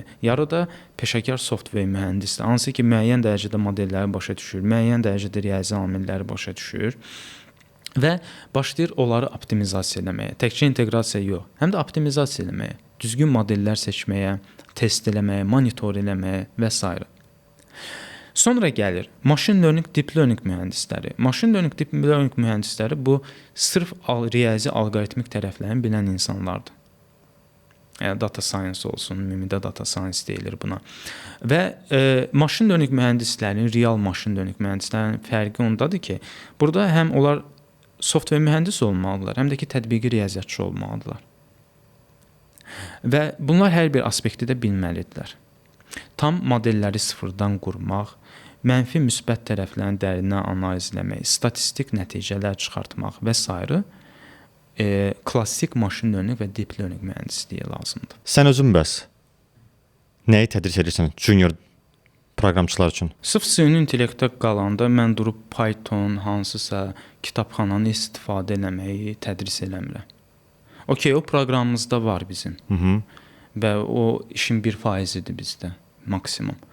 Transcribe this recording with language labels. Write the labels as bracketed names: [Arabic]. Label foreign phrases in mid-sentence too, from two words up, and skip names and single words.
[Azerbaijani] Yarı da peşəkar software mühəndisidir. Hansı ki, müəyyən dərəcədə modelləri başa düşür, müəyyən dərəcədə riyazi amilləri başa düşür və başlayır onları optimizasiya etməyə. Təkcə inteqrasiya yox, həm də optimizasiya etməyə, düzgün modellər seçməyə, test etməyə, monitor etməyə və s. Sonra gəlir [English] machine learning, deep learning [Azerbaijani] mühəndisləri. [English] Machine learning, deep learning [Azerbaijani] mühəndisləri bu sırf riyazi alqoritmik tərəflərini bilən insanlardır. [English] Data science [Azerbaijani] olsun, ümumidə [English] data science [Azerbaijani] deyilir buna. Və [English] machine learning [Azerbaijani] mühəndislərinin, real [English] machine learning [Azerbaijani] mühəndislərinin fərqi ondadır ki, burada həm onlar software mühəndisi olmalıdırlar, həm də ki, tətbiqi riyaziyyatçı olmalıdırlar. Və bunlar hər bir aspekti də bilməlidirlər. Tam modelləri sıfırdan qurmaq, mənfi müsbət tərəflərini dərindən analiz etmək, statistik nəticələr çıxartmaq və s. Klassik [English] machine learning [Azerbaijani] və [English] deep learning [Azerbaijani] mühəndisliyi lazımdır. Sən özün bəs nəyi tədris edirsən junior proqramçılar üçün? Sırf süni intellektə qalanda mən durub Python, hansısa kitabxananı istifadə eləməyi tədris eləmirəm. Okay, o proqramımızda var bizim. Və o işin 1%-dir bizdə maksimum.